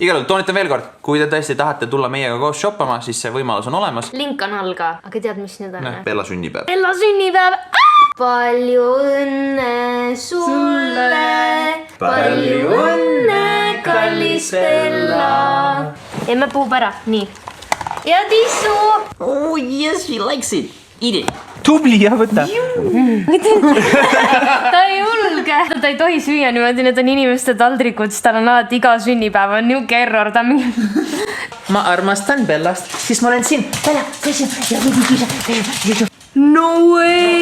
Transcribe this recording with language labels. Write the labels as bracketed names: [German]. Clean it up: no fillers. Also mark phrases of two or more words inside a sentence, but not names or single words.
[Estonian] Igal juhul toonitan veel kord, kui te tõesti tahate tulla meiega koos shoppama, siis see võimalus on olemas. Link on all ka, aga tead, mis nüüd on? Bella sünnipäev. Bella sünnipäev! Palju õnne sulle, palju õnne, kallis Bella. Emme puhub ära, nii. Ja tissu! [English] Oh yes, she likes it. Eat it. [Estonian] Tubli ja võta. Ta ei julge. Ta ei tohi süüa niimoodi, need on inimeste taldrikud, siis tal on alati iga sünnipäev on niuke error. Ma armastan Bellast, siis ma olen siin. Bella, tõsi, ja võidi. [English] No way!